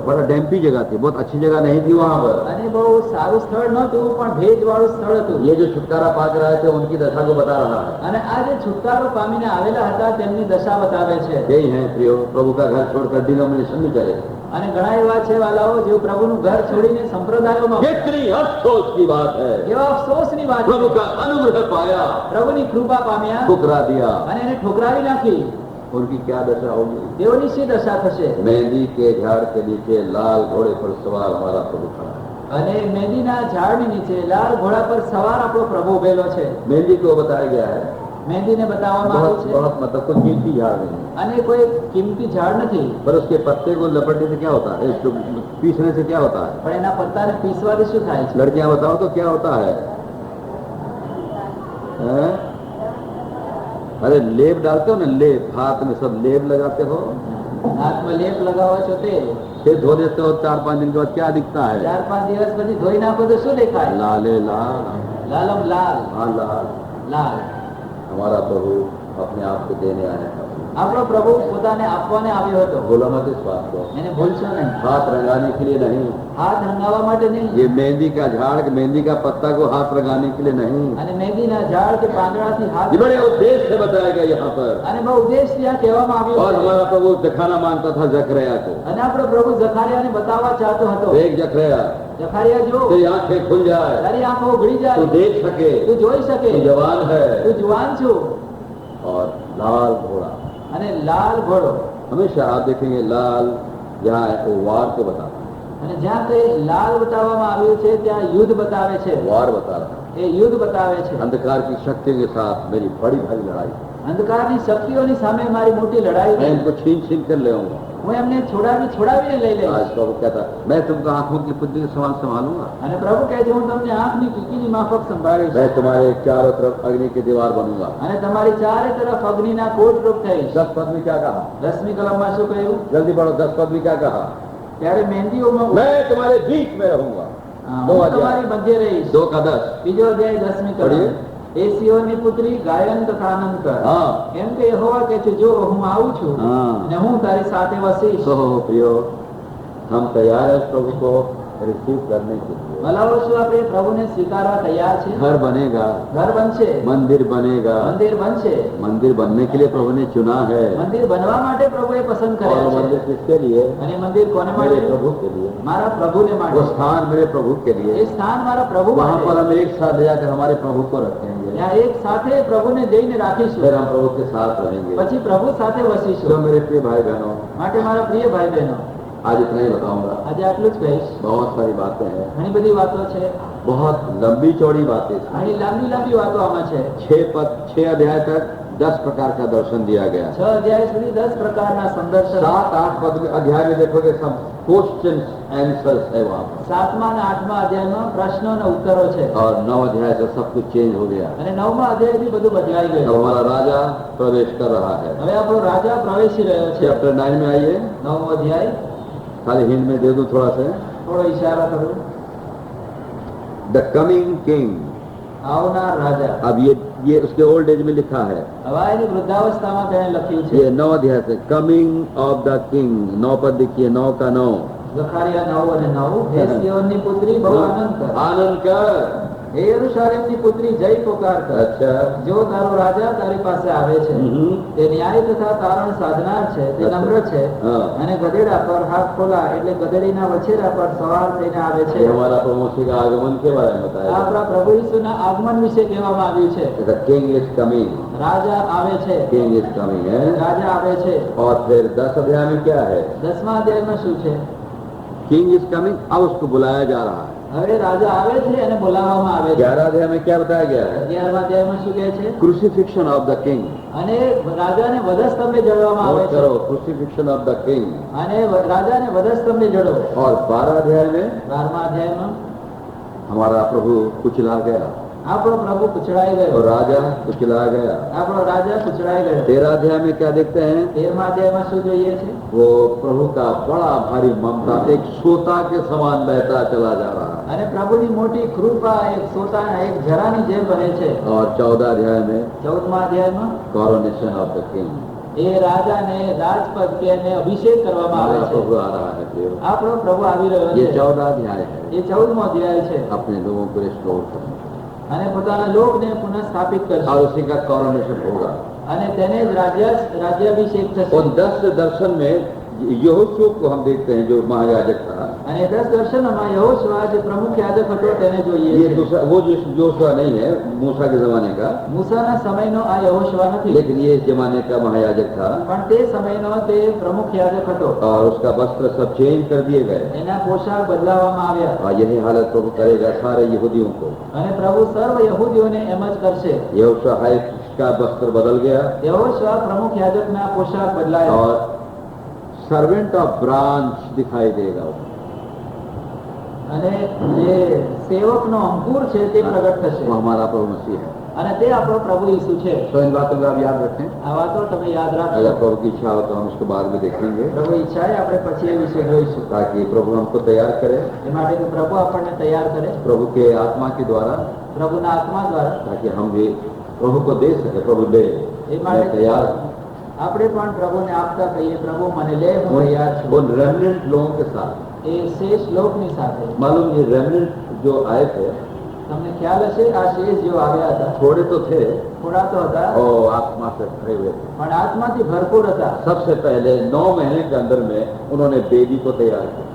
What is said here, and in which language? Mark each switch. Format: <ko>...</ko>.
<hi>बड़ा डैम्पी जगह थी, बहुत अच्छी जगह नहीं थी वहाँ पर।</hi> <gu>અને બહુ સારું સ્થળ નહોતું, પણ ભેજવાળું સ્થળ હતું.</gu> <hi>ये जो छुटकारा पा कर आए थे उनकी दशा को बता रहा है।</hi> <gu>અને આ જે છુટકારો પામીને આવેલા હતા તેમની દશા બતાવે છે.</gu> <hi>यही है प्रियो, प्रभु का घर छोड़कर डिनोमिनेशन में चले।</hi> <gu>અને ઘણા એવા છે વાલાઓ જેઓ પ્રભુનું ઘર છોડીને સંપ્રદાયોમાં,</gu> <hi>कितनी अफसोस की बात है।</hi> <gu>કેવા અફસોસની વાત</gu> <hi>प्रभु</hi> <gu>છે.</gu> <hi>का अनुग्रह पाया,</hi> <gu>પ્રભુની કૃપા પામ્યા</gu> <hi>ठुकरा दिया,</hi> <gu>અને એને ઠોકરાવી નાખી.</gu> <hi>उनकी क्या दशा होगी?</hi> <gu>તેઓની શી દશા થશે?</gu> <hi>मेहंदी के झाड़ के नीचे लाल घोड़े पर सवार हमारा प्रभु खड़ा है।</hi> <gu>અને મેંદીના ઝાડની નીચે લાલ ઘોડા પર સવાર આપણો પ્રભુ ઉભેલો છે.</gu> <hi>मेहंदी को बताया गया है</hi> <gu>મેંદીને બતાવવામાં</gu> <hi>बहुत</hi> <gu>આવ્યું છે.</gu> <hi>बहुत मतलब कोई कीमती झाड़ नहीं है,</hi> <gu>અને કોઈ કિંમતી ઝાડ નથી,</gu> <hi>पर उसके पत्ते को लपटने से क्या होता है, इसको पीसने से क्या होता है?</hi> <gu>પણ એના પત્તાને પીસવાથી શું થાય છે?</gu> <hi>लड़कियां बताओ तो क्या होता है? हैं? अरे लेप डालते हो ना, लेप, हाथ में सब लेप लगाते हो,</hi> <gu>હાથમાં લેપ લગાવો છો તે</gu> <hi>फिर धो देते हो, 4-5 दिन के बाद क्या दिखता है?</hi> <gu>4-5 દિવસ પછી ધોઈ નાખો તો શું દેખાય?</gu> <hi>लाले लाल,</hi> <gu>લાલમ લાલ</gu> <hi>हाँ लाल।</hi> <gu>લાલ.</gu> <hi>हमारा प्रभु अपने आप को देने आया था।</hi> <gu>આપણો પ્રભુ પોતાને આપવાને આવ્યો હતો.</gu> <hi>बोला मत इस बात को,</hi> <gu>એને भूलશો नहीं.</gu> <hi>हाथ रंगाने के लिए नहीं,</hi> <gu>હાથ રંગાવવા માટે નહીં,</gu> <hi>ये मेहंदी का झाड़, मेहंदी का पत्ता को हाथ लगाने के लिए नहीं,</hi> <gu>અને મેંદીના ઝાડ કે પાંદડાથી હાથ,</gu> <hi>ये बड़े उद्देश्य से बताया गया यहाँ पर।</hi> <gu>અને બહુ ઉદ્દેશથી આ કહેવામાં આવ્યું</gu> <hi>और</hi> <gu>છે.</gu> <hi>हमारा प्रभु दिखाना मांगता था जकरिया को।</hi> <gu>અને આપણો પ્રભુ જખારિયાને બતાવવા ચાહતો હતો.</gu> <hi>एक जकरिया,</hi> <gu>જખારિયા જો,</gu> <hi>तेरी आंखें खुल जाए,</hi> <gu>તારી આંખો ઉઘડી</gu> <hi>तू</hi> <gu>જાય,</gu> <hi>देख सके,</hi> <gu>તું જોઈ શકે,</gu> <hi>तू जवान है।</hi> <gu>તું જુવાન છું.</gu> <hi>और लाल घोड़ा,</hi> <gu>અને લાલ ઘોડો.</gu> <hi>हमेशा आप देखेंगे लाल जहाँ है वो वार को बताता है,</hi> <gu>અને જ્યાં તે લાલ બતાવવામાં આવ્યું છે ત્યાં युद्ध बतावे છે.</gu> <hi>वार बता रहा है।</hi> <gu>એ युद्ध बतावे છે.</gu> <hi>अंधकार की शक्तियों के साथ मेरी बड़ी भारी लड़ाई,</hi> <gu>અંધકારની શક્તિઓની સામે મારી મોટી લડાઈ</gu> <hi>मैं</hi> <gu>છે.</gu> <hi>इनको छीन छीन कर ले आऊंगा।</hi> <gu>હું એમને છોડાવીને લઈ લઈશ.</gu> <hi>आज प्रभु कहता मैं तुमको आंखों की पुतली के समान संभालूंगा,</hi> <gu>અને પ્રભુ કહે છે હું તમને આંખની કીકીની માફક સંભાળીશ,</gu> <hi>मैं तुम्हारे चारों तरफ अग्नि की दीवार बनूंगा।</hi> <gu>અને તમારી ચારે તરફ અગ્નિના કોટરૂપ થઈશ.</gu> <hi>10 पद में क्या कहा?</hi> <gu>10મી કલમમાં શું કહ્યું?</gu> <hi>जल्दी पढ़ो, 10 पद में क्या कहा?</hi> <gu>ત્યારે મહેંદીઓમાં</gu> <hi>मैं तुम्हारे बीच में रहूंगा।</hi> <gu>હું તમારી મધ્ય રહીશ.</gu> <hi>2 का 10।</hi> <gu>બીજો અધ્યાય 10મી પઢીએ. કલમ. એ સિયોનની પુત્રી ગાયન તથા આનંદ કર.</gu> <hi>हाँ</hi> <gu>એમ કે યહોવા કહે છે જો હું આવું છું</gu> <hi>हाँ।</hi> <gu>અને હું તારી સાથે વસીશ.</gu> <hi>तो प्रियो, हम तैयार है प्रभु को रिसीव करने के लिए।</hi> <gu>ભલાઓ શું આપણે પ્રભુને સ્વીકારવા તૈયાર છે?</gu> <hi>घर बनेगा,</hi> <gu>ઘર બનશે,</gu> <hi>मंदिर बनेगा,</hi> <gu>મંદિર બનશે.</gu> <hi>मंदिर बनने के लिए प्रभु ने चुना है।</hi> <gu>મંદિર બનવા માટે પ્રભુએ પસંદ</gu> <hi>और</hi> <gu>કર્યા</gu> <hi>मंदिर</hi> <gu>છે.</gu> <hi>किसके लिए?</hi> <gu>અને મંદિર કોને</gu> <hi>मेरे</hi> <gu>માટે?</gu> <hi>प्रभु के लिए।</hi> <gu>મારા પ્રભુને</gu> <hi>वो</hi> <gu>માટે.</gu> <hi>स्थान मेरे प्रभु के</hi> <gu>એ</gu> <hi>लिए,</hi> <gu>સ્થાન મારા પ્રભુ</gu> <hi>वहाँ पर</hi> <gu>માટે.</gu> <hi>हम एक साथ ले जाकर हमारे प्रभु को रखेंगे। रहेंगे,</hi> <gu>ત્યાં એક સાથે પ્રભુને જઈને</gu> <hi>फिर</hi> <gu>રાખીશું,</gu> <hi>हम प्रभु के साथ रहेंगे।</hi> <gu>પછી પ્રભુ સાથે</gu> <hi>तो</hi> <gu>વસીશું।</gu> <hi>मेरे प्रिय भाई बहनों,</hi> <gu>માટે મારા પ્રિય ભાઈ બહેનો,</gu> <hi>आज इतना ही बताऊंगा।</hi> <gu>આજે આટલું જ કહીશ।</gu> <hi>बहुत सारी बातें हैं,</hi> <gu>ઘણી બધી વાતો છે,</gu> <hi>बहुत लंबी चौड़ी बातें थी।</hi> <gu>ઘણી લાંબી લાંબી વાતો આમાં છે।</gu> <hi>6 अध्याय तक 10 प्रकार का दर्शन दिया गया।</hi> <gu>6 અધ્યાય સુધી 10 પ્રકારના સંદર્શન।</gu> <hi>7-8 पद अध्याय में देखोगे सब क्वेश्चन आंसर्स है वहाँ पर,</hi> <gu>7મા અને 8મા અધ્યાયમાં પ્રશ્નો અને ઉત્તરો છે,</gu> <hi>और 9 अध्याय से सब कुछ चेंज हो गया।</hi> <gu>અને 9મા અધ્યાયથી બધું બદલાઈ</gu> <hi>अब</hi> <gu>ગયું।</gu> <hi>हमारा राजा प्रवेश कर रहा है।</hi> <gu>હવે આપણો રાજા પ્રવેશી રહ્યો છે।</gu> <hi>चैप्टर 9 में आइए,</hi> <gu>9મો અધ્યાય,</gu> <hi>खाली हिंद में दे दूं थोड़ा सा।</hi> <gu>થોડો ઇશારો કરું।</gu> <en>the coming king,</en> <gu>આવનાર રાજા।</gu> <hi>अब ये उसके ओल्ड एज में लिखा है,</hi> <gu>હવે એની વૃદ્ધાવસ્થામાં તેણે લખ્યું છે।</gu> <hi>ये 9 अध्याय से</hi> <en>Coming of the king.</en> <hi>9 पद देखिए, 9 का 9।</hi> <gu>ઝખારિયા 9 અને 9, હે સિયોનની પુત્રી બહુ આનંદ કર,</gu> <hi>आनंद कर।</hi> <gu>હે યરુશલેમની પુત્રી જય પોકાર કર।</gu> <hi>अच्छा,</hi> <gu>જો તારો રાજા તારી પાસે આવે છે, તે ન્યાય તથા તારણ સાધનાર છે, તે નમ્ર છે,</gu> <hi>हाँ,</hi> <gu>અને ગધેડા પર હાથ ખોલા એટલે ગધેડીના વછેરા પર સવાર થઈને આવે છે।</gu> <hi>ये हमारा प्रभु मसीह का आगमन के बारे में</hi> <gu>આ</gu> <hi>बताया।</hi> <gu>આપણા પ્રભુ ઈસુના આગમન વિશે કહેવામાં આવ્યું છે।</gu> <en>the king is coming,</en> <gu>રાજા આવે છે,</gu> <en>King is coming है।</en> <gu>રાજા આવે છે।</gu> <hi>और फिर 10 अध्याय में क्या है?</hi> <gu>10મા અધ્યાયમાં શું છે?</gu> <en>king is coming,</en> <hi>अब उसको बुलाया जा रहा है।</hi> <gu>હવે રાજા આવે છે અને બોલાવવામાં આવે છે।</gu> <hi>11 अध्याय में क्या बताया गया है?</hi> <gu>11મા અધ્યાયમાં શું કહે છે?</gu> <en>Crucifixion of the king.</en> <gu>અને રાજાને વધસ્તંભે જડવામાં આવે</gu> <en>note</en> <gu>છે,</gu> <en>करो, crucifixion of the king.</en> <gu>અને રાજાને વધસ્તંભે જડો।</gu> <hi>और 12 अध्याय में</hi> <gu>12મા અધ્યાયમાં</gu> <hi>हमारा प्रभु कुचला गया</hi> <gu>આપણો પ્રભુ કુચડાઈ</gu> <hi>और</hi> <gu>ગયો,</gu> <hi>राजा कुचला गया।</hi> <gu>આપણો રાજા કુચડાઈ ગયો।</gu> <hi>13 अध्याय में क्या देखते हैं?</hi> <gu>13મા અધ્યાયમાં શું જોઈએ છે?</gu> <hi>वो प्रभु का बड़ा भारी ममता एक सोता के समान बहता चला जा रहा है।</hi> <gu>અને પ્રભુની મોટી કૃપા એક સોતાના એક જરાની જેમ વહે છે।</gu> <hi>और 14 अध्याय में</hi> <gu>14મા અધ્યાયમાં</gu> <en>Coronation of the king.</en> <gu>એ રાજાને રાજપદ કે એને અભિષેક કરવામાં આવે</gu> <hi>हमारा</hi> <gu>છે।</gu> <hi>प्रभु आ रहा है प्रियो।</hi> <gu>આપણો પ્રભુ આવી રહ્યો</gu> <hi>ये</hi> <gu>છે।</gu> <hi>14 अध्याय है,</hi> <gu>એ 14મો અધ્યાય છે,</gu> <hi>अपने लोगों को रिस्टोर करने,</hi> <gu>અને પોતાના લોકને પુનઃસ્થાપિત કરશે,</gu> <hi>और उसी का कॉरोनेशन होगा।</hi> <gu>અને તેને જ રાજ્યાભિષેક થશે।</gu> <hi>उन 10 दर्शन में यहोशू को हम देखते हैं जो महायाजक था।</hi> <gu>અને 10 દર્શનોમાં યહોશુઆ જે પ્રમુખ યાજક હતો તેને જોઈએ</gu> <hi>ये</hi> <gu>છે।</gu> <hi>दूसरा वो जोशुआ नहीं है, मूसा के जमाने का,</hi> <gu>મૂસાના સમયનો આ યહોશુઆ નથી,</gu> <hi>लेकिन ये इस जमाने का महायाजक था।</hi> <gu>પણ તે સમયનો તે પ્રમુખ યાજક હતો।</gu> <hi>और उसका वस्त्र सब चेंज कर दिए गए।</hi> <gu>એના પોશાક બદલાવવામાં આવ્યા,</gu> <hi>और यही हालत प्रभु करेगा सारे यहूदियों को।</hi> <gu>અને પ્રભુ સર્વ યહૂદીઓને એમ જ કરશે।</gu> <hi>यहोशू हाई का वस्त्र बदल गया</hi> <gu>યહોશુઆ પ્રમુખ યાજકના પોશાક બદલાયા,</gu> <hi>और</hi> <en>servant of branch</en> <hi>दिखाई देगा।</hi> <gu>અને જે સેવકનો અંકુર છે તે પ્રગટ થશે,</gu> <hi>वो हमारा प्रभु मसीह है।</hi> <gu>અને તે આપણો પ્રભુ ઈસુ છે।</gu> <hi>तो इन बातों को आप याद रखें।</hi> <gu>આ વાતો તમે યાદ</gu> <hi>अगर</hi> <gu>રાખજો।</gu> <hi>प्रभु की इच्छा हो तो हम इसको बाद में देखेंगे,</hi> <gu>પ્રભુ ઈચ્છાએ આપણે પછી એ વિશે જોઈશું।</gu> <hi>ताकि प्रभु हमको तैयार करे</hi> <gu>એ માટે કે પ્રભુ આપણને તૈયાર કરે,</gu> <hi>प्रभु के आत्मा के द्वारा,</hi> <gu>પ્રભુના આત્મા દ્વારા।</gu> <hi>ताकि हम भी प्रभु को दे सके। प्रभु ले, मैं तैयार हूं।</hi> <gu>આપણે પણ પ્રભુને આપતા કહીએ, પ્રભુ મને લે, હું તૈયાર છું।</gu> <hi>उन रेमिनेंट लोगों के साथ,</hi> <gu>એ શેષ લોકની સાથે।</gu> <hi>मालूम ये रेमिनेंट जो आए थे</hi> <gu>તમને ખ્યાલ હશે આ શેષ જો આવ્યા હતા,</gu> <hi>थोड़े तो थे</hi> <gu>થોડા તો હતા</gu> <hi>और आत्मा से भरे हुए थे।</hi> <gu>પણ આત્માથી ભરપૂર હતા।</gu> <hi>सबसे पहले 9 महीने के अंदर में उन्होंने वेदी को तैयार किया।</hi>